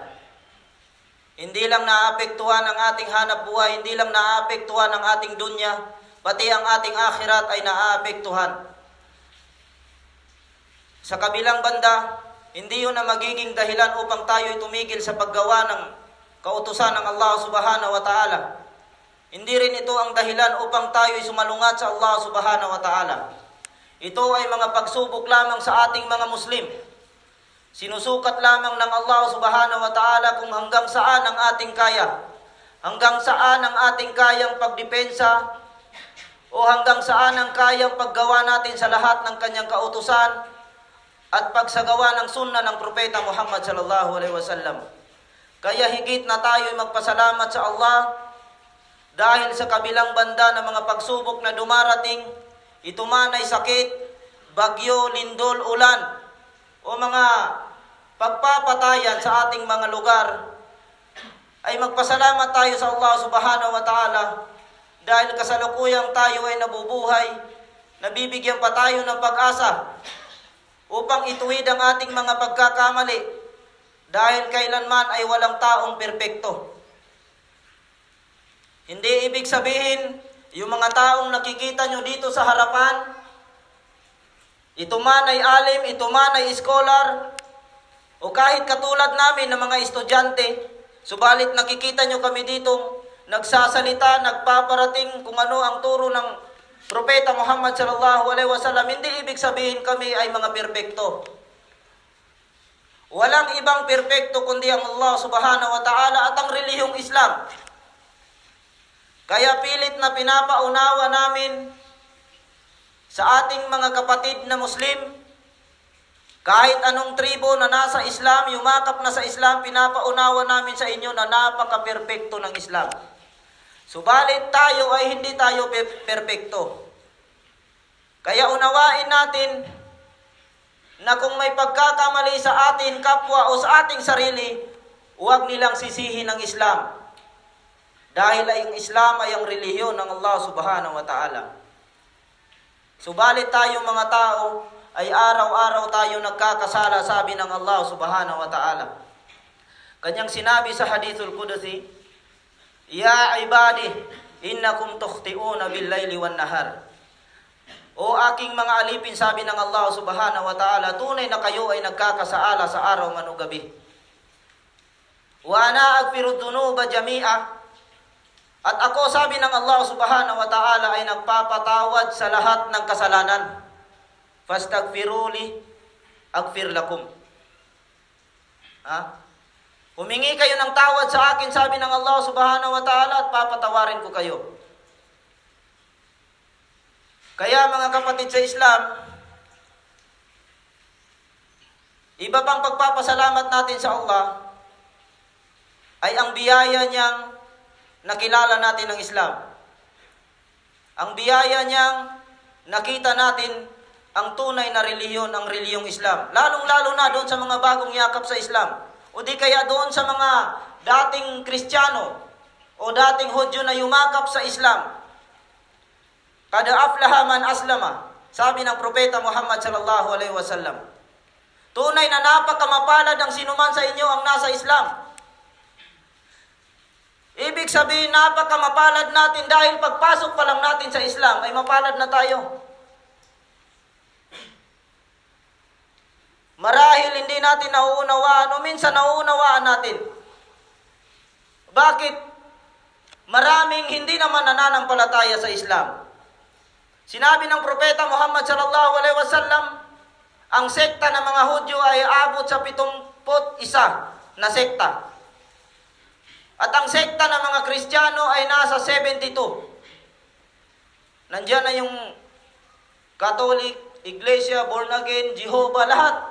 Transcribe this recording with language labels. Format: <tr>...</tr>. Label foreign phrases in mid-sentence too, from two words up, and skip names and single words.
<tl>Hindi lang naapektuhan ang ating hanap buhay, hindi lang naapektuhan ang ating dunya, pati ang ating akhirat ay naapektuhan. Sa kabilang banda, hindi yun na magiging dahilan upang tayo tumigil sa paggawa ng kautusan ng Allah</tl> <ar>سبحانه وتعالى.</ar> <tl>Hindi rin ito ang dahilan upang tayo sumalungat sa Allah</tl> <ar>سبحانه وتعالى.</ar> <tl>Ito ay mga pagsubok lamang sa ating mga Muslim. Sinusukat lamang ng Allah</tl> <ar>سبحانه وتعالى</ar> <tl>kung hanggang saan ang ating kaya, hanggang saan ang ating kayang pagdepensa, o hanggang saan ang kayang paggawa natin sa lahat ng kanyang kautusan at pagsagawa ng sunnah ng Propeta Muhammad</tl> <ar>صلى الله عليه وسلم.</ar> <tl>Kaya higit na tayo magpasalamat sa Allah dahil sa kabilang banda ng mga pagsubok na dumarating, ito man ay sakit, bagyo, lindol, ulan, o mga pagpapatayan sa ating mga lugar, ay magpasalamat tayo sa Allah</tl> <ar>سبحانه وتعالى</ar> <tl>dahil kasalukuyang tayo ay nabubuhay, nabibigyan pa tayo ng pag-asa upang ituwid ang ating mga pagkakamali dahil kailanman ay walang taong perpekto. Hindi ibig sabihin, yung mga taong nakikita nyo dito sa harapan, ito man ay alim, ito man ay scholar, o kahit katulad namin ng mga estudyante, subalit nakikita nyo kami dito, nagsasalita, nagpaparating kung ano ang turo ng Propeta Muhammad</tl> <ar>صلى الله عليه وسلم,</ar> <tl>hindi ibig sabihin kami ay mga perpekto. Walang ibang perpekto kundi ang Allah</tl> <ar>سبحانه وتعالى</ar> <tl>at ang relihiyong Islam. Kaya pilit na pinapaunawa namin sa ating mga kapatid na Muslim, kahit anong tribo na nasa Islam, yumakap na sa Islam, pinapaunawa namin sa inyo na napaka-perpekto ng Islam. Subalit tayo ay hindi tayo perpekto. Kaya unawain natin na kung may pagkakamali sa atin kapwa o sa ating sarili, huwag nilang sisihin ng Islam. Dahil ang Islam ay ang relihiyon ng Allah</tl> <ar>سبحانه وتعالى.</ar> <tl>Subalit tayo mga tao ay araw-araw tayo nagkakasala, sabi ng Allah</tl> <ar>سبحانه وتعالى.</ar> <tl>Kanyang sinabi sa</tl> <ar>الحديث القدسي يا عبادي إنكم تخطئون بالليل والنهار.</ar> <tl>O aking mga alipin, sabi ng Allah</tl> <ar>سبحانه وتعالى,</ar> <tl>tunay na kayo ay nagkakasaala sa araw man o gabi.</tl> <ar>وأنا أغفر الذنوب جميعا.</ar> <tl>At ako, sabi ng Allah</tl> <ar>سبحانه وتعالى,</ar> <tl>ay nagpapatawad sa lahat ng kasalanan.</tl> <ar>فاستغفروني أغفر لكم.</ar> <tl>Humingi kayo ng tawad sa akin, sabi ng Allah</tl> <ar>سبحانه وتعالى,</ar> <tl>at papatawarin ko kayo. Kaya mga kapatid sa Islam, iba pang pagpapasalamat natin sa Allah ay ang biyaya niyang nakilala natin ng Islam. Ang biyaya niyang nakita natin ang tunay na relihiyon, ang relihiyong Islam. Lalong-lalo na doon sa mga bagong yakap sa Islam. O di kaya doon sa mga dating Kristiyano o dating Hudyo na yumakap sa Islam.</tl> <ar>قد أفلح من أسلم,</ar> <tl>sabi ng Propeta Muhammad</tl> <ar>صلى الله عليه وسلم.</ar> <tl>Tunay na napakamapalad ang sinuman sa inyo ang nasa Islam. Ibig sabihin, napakamapalad natin dahil pagpasok pa lang natin sa Islam ay mapalad na tayo. Marahil hindi natin nauunawaan o minsan nauunawaan natin. Bakit? Maraming hindi naman nananampalataya sa Islam. Sinabi ng Propeta Muhammad</tl> <ar>صلى الله عليه وسلم,</ar> <tl>ang sekta ng mga Hudyo ay abot sa 71 na sekta. At ang sekta ng mga Kristiyano ay nasa 72. Nandiyan na yung Catholic, Iglesia,</tl> <en>born again,</en> <tl>Jehovah, lahat.</tl>